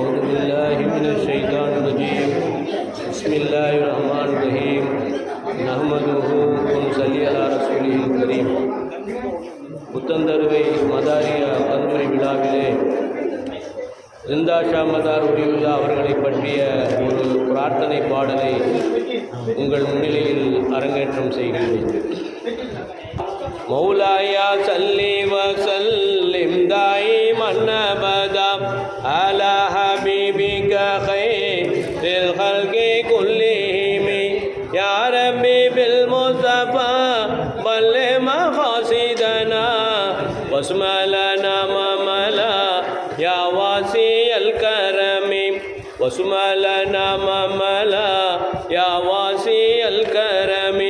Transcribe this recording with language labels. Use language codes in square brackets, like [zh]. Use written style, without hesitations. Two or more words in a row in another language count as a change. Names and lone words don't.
[ar] بالله من الشيطان الرجيم بسم الله الرحمن الرحيم نحمده ونصلي على رسوله الكريم. [ta] புத்தந்தருவை மதாரிய கந்தூரி விழாவிலே ஜிந்தா ஷா மதார் உரியுல்லா அவர்களை பற்றிய ஒரு பிரார்த்தனை பாடலை உங்கள் முன்னிலையில் அரங்கேற்றம் செய்கின்றேன். [ar] مولاي صل وسلم دائما أبدا على حبيبك خير الخلق كلهم يا رب بالمصطفى بلغ مقاصدنا واغفر لنا ما مضى يا واسع الكرم واغفر لنا ما مضى يا واسع الكرم.